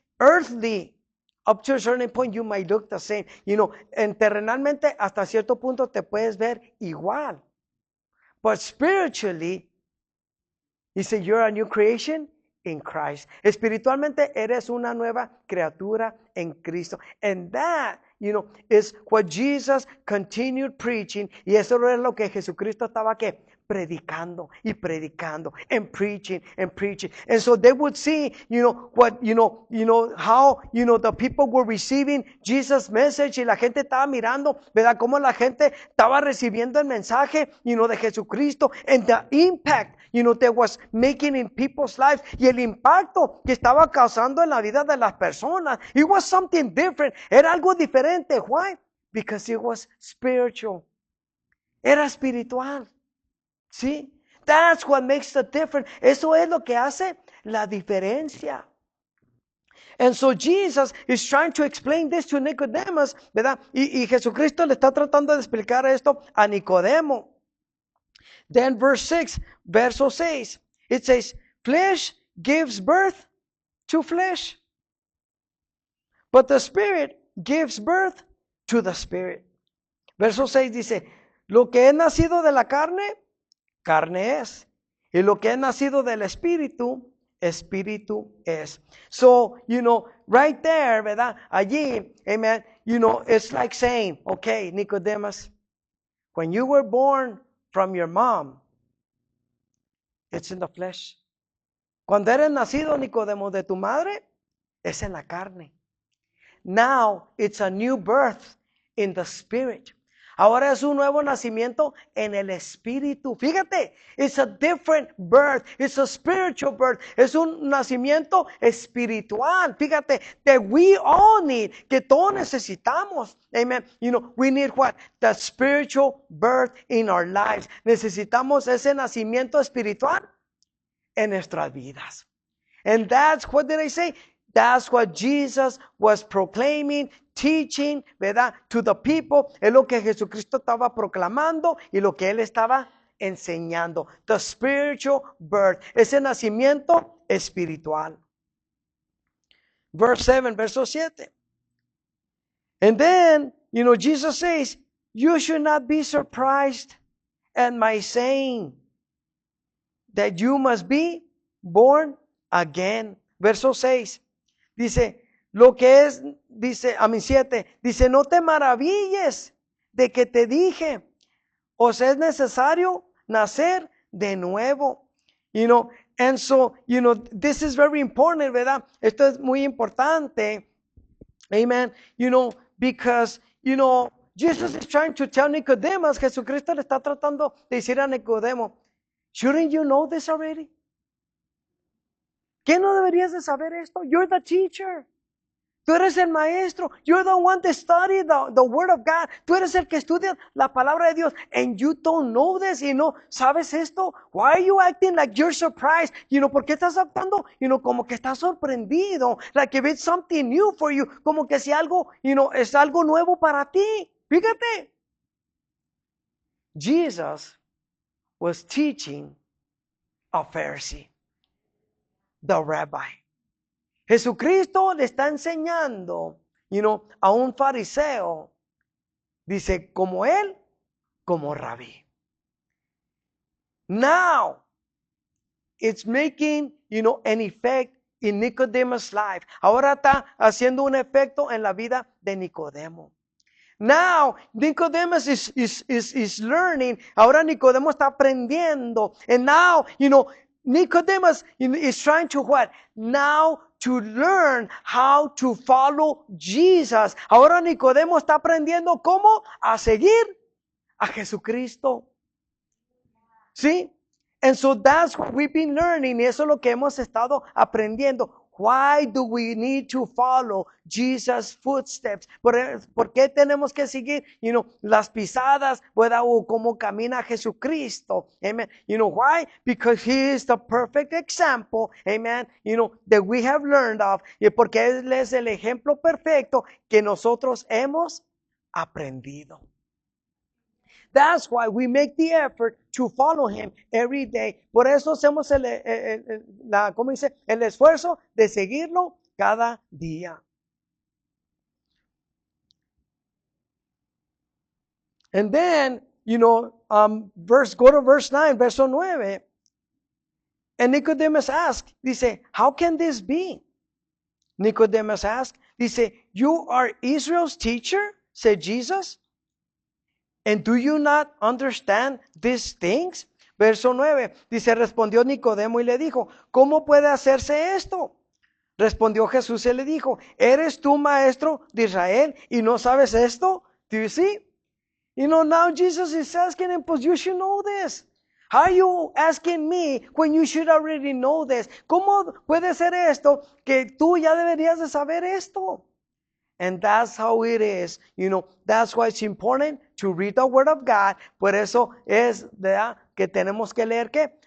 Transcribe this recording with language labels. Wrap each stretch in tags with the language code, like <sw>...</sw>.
<en>Earthly, up to a certain point, you might look the same.</en> <es>En terrenalmente, hasta cierto punto te puedes ver igual.</es> <en>But spiritually, he said, you're a new creation in Christ.</en> <es>Espiritualmente, eres una nueva criatura en Cristo.</es> <en>And that, is what Jesus continued preaching.</en> <es>Y eso es lo que Jesucristo estaba que predicando y predicando</es> <en>and preaching and preaching. And so they would see, what, how, the people were receiving Jesus' message</en> <es>y la gente estaba mirando, ¿verdad? Cómo la gente estaba recibiendo el mensaje, de Jesucristo</es> <en>and the impact, that was making in people's lives</en> <es>y el impacto que estaba causando en la vida de las personas.</es> <en>It was something different.</en> <es>Era algo diferente.</es> <en>Why? Because it was spiritual.</en> <es>Era espiritual. ¿Sí?</es> <en>That's what makes the difference.</en> <es>Eso es lo que hace la diferencia.</es> <en>And so Jesus is trying to explain this to Nicodemus,</en> <es>¿verdad? Y Jesucristo le está tratando de explicar esto a Nicodemo.</es> <en>Then verso 6, it says, flesh gives birth to flesh, but the Spirit gives birth to the Spirit.</en> <es>Verso 6 dice, lo que es nacido de la carne, carne es. Y lo que es nacido del Espíritu, Espíritu es.</es> <en>So, right there,</en> <es>¿verdad?</es> <en>Allí, amen, it's like saying, okay, Nicodemus, when you were born from your mom, it's in the flesh.</en> <es>Cuando eres nacido, Nicodemo, de tu madre, es en la carne.</es> <en>Now, it's a new birth in the spirit.</en> <es>Ahora es un nuevo nacimiento en el espíritu.</es> <en>Fíjate, it's a different birth. It's a spiritual birth.</en> <es>Es un nacimiento espiritual.</es> <en>Fíjate, that we all need,</en> <es>que todos necesitamos.</es> <en>Amen. You know, we need what? The spiritual birth in our lives.</en> <es>Necesitamos ese nacimiento espiritual en nuestras vidas.</es> <en>And that's, what did I say? That's what Jesus was proclaiming, teaching,</en> <es>¿verdad?</es> <en>To the people.</en> <es>Es lo que Jesucristo estaba proclamando y lo que Él estaba enseñando.</es> <en>The spiritual birth.</en> <es>Ese nacimiento espiritual.</es> <en>Verse 7,</en> <es>verso 7.</es> <en>And then, you know, Jesus says, you should not be surprised at my saying that you must be born again.</en> <es>Verso 6. Dice, lo que es, dice, a mi 7, dice, no te maravilles de que te dije, os es necesario nacer de nuevo.</es> <en>You know, and so, you know, this is very important,</en> <es>¿verdad? Esto es muy importante. Amen.</es> <en>You know, because, you know, Jesus is trying to tell Nicodemus,</en> <es>Jesucristo le está tratando de decir a Nicodemo,</es> <en>shouldn't you know this already?</en> <es>¿Qué no deberías de saber esto?</es> <en>You're the teacher.</en> <es>Tú eres el maestro.</es> <en>You're the one that studied the word of God.</en> <es>Tú eres el que estudia la palabra de Dios.</es> <en>And you don't know this.</en> <es>Y no sabes esto.</es> <en>Why are you acting like you're surprised? You know,</en> <es>¿por qué estás actuando? You know, como que estás sorprendido.</es> <en>Like if it's something new for you.</en> <es>Como que si algo,</es> <en>you know,</en> <es>es algo nuevo para ti. Fíjate.</es> <en>Jesus was teaching a Pharisee, the rabbi.</en> <es>Jesucristo le está enseñando,</es> <en>you know,</en> <es>a un fariseo, dice, como él, como rabí.</es> <en>Now, it's making, you know, an effect in Nicodemus' life.</en> <es>Ahora está haciendo un efecto en la vida de Nicodemo.</es> <en>Now, Nicodemus is learning.</en> <es>Ahora Nicodemo está aprendiendo.</es> <en>And now, you know, Nicodemus is trying to what? Now to learn how to follow Jesus.</en> <es>Ahora Nicodemo está aprendiendo cómo a seguir a Jesucristo. ¿Sí?</es> <en>And so that's what we've been learning.</en> <es>Y eso es lo que hemos estado aprendiendo.</es> <en>Why do we need to follow Jesus' footsteps?</en> <es>¿Por qué tenemos que seguir,</es> <en>you know,</en> <es>las pisadas, ¿verdad? O cómo camina Jesucristo?</es> <en>Amen. You know why? Because He is the perfect example, amen, you know, that we have learned of.</en> <es>Y porque Él es el ejemplo perfecto que nosotros hemos aprendido.</es> <en>That's why we make the effort to follow Him every day.</en> <es>Por eso hacemos ¿cómo dice? El esfuerzo de seguirlo cada día.</es> <en>And then, you know, go to verse 9,</en> <es>verso 9.</es> <en>And Nicodemus asked, dice, how can this be? Nicodemus asked, dice, you are Israel's teacher, said Jesus. And do you not understand these things?</en> <es>Verso 9, dice, respondió Nicodemo y le dijo, ¿cómo puede hacerse esto? Respondió Jesús y le dijo, ¿eres tú maestro de Israel y no sabes esto?</es> <en>Do you see? You know, now Jesus is asking him, pues you should know this. How are you asking me when you should already know this?</en> <es>¿Cómo puede ser esto que tú ya deberías de saber esto?</es> <en>And that's how it is. You know, that's why it's important to read the Word of God.</en> <es>Por eso es, ¿verdad?, que tenemos que leer ¿qué?</es>